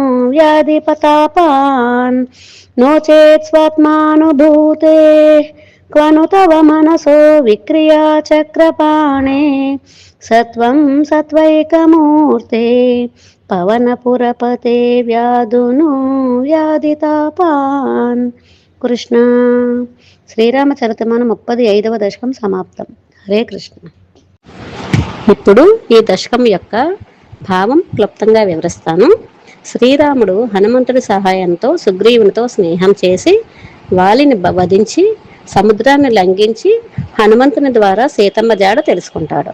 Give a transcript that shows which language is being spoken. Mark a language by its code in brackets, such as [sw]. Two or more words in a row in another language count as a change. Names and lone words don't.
[sa] व्याधिपतापान् नो चेत् स्वात्मानुभूते क्वनु तव मनसो विक्रिया चक्रपाणे सत्वं सत्वैकमूर्ते पवनपुरपते व्याधुनो व्याधितापान् కృష్ణ. [te] శ్రీరామచరితమానం 35వ దశకం సమాప్తం. హరే కృష్ణ. ఇప్పుడు ఈ దశకం యొక్క భావం క్లుప్తంగా వివరిస్తాను. శ్రీరాముడు హనుమంతుడి సహాయంతో సుగ్రీవునితో స్నేహం చేసి వాలిని వధించి సముద్రాన్ని లంఘించి హనుమంతుని ద్వారా సీతమ్మ జాడ తెలుసుకుంటాడు.